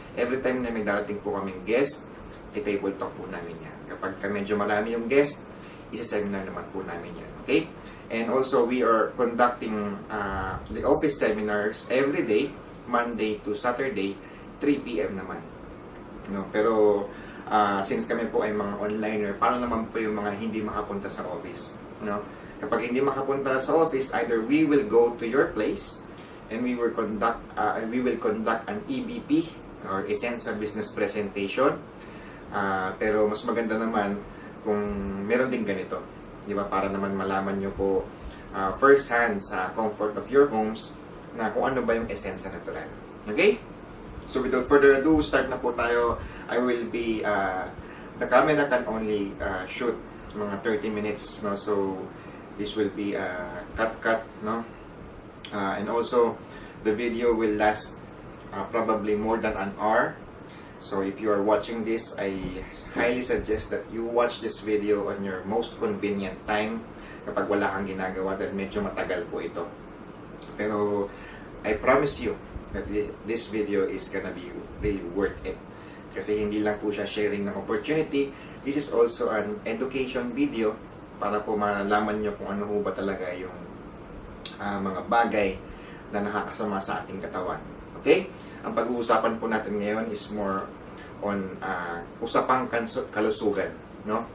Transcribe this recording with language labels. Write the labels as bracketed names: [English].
[English] Every time [Filipino] na may darating po kaming guest, i-table talk po namin yan. Kapag medyo marami yung guest, isa-seminar naman po namin yan. Okay? [English] And also, we are conducting the office seminars every day, Monday to Saturday, 3 p.m. [Filipino] naman. No? Pero, since kami po ay mga onliner, paano naman po yung mga hindi makapunta sa office? [English] No? [Filipino] Kapag hindi makapunta sa office, [English] either we will go to your place and we will conduct an EBP or Esensa Business Presentation. [Filipino] Pero mas maganda naman kung meron din ganito, di ba? Para naman malaman nyo po [English] first hand [Filipino] sa [English] comfort of your homes [Filipino] na kung ano ba yung Esensa Natural. Okay? [English] So without further ado, [Filipino] start na po tayo. [English] I will be the camera can only shoot mga 30 minutes, no? So this will be cut, no? And also the video will last probably more than an hour. So if you are watching this, I highly suggest that you watch this video on your most convenient time [Filipino] kapag wala kang ginagawa dahil medyo matagal po ito. Pero [English] I promise you that this video is gonna be really worth it. [Filipino] Kasi hindi lang po siya sharing ng opportunity, [English] this is also an education video [Filipino] para po malaman nyo kung ano ho ba talaga yung mga bagay na nakakasama sa ating katawan. Okay? Ang pag-uusapan po natin ngayon [English] is more on [Filipino] usapang kalusugan, no?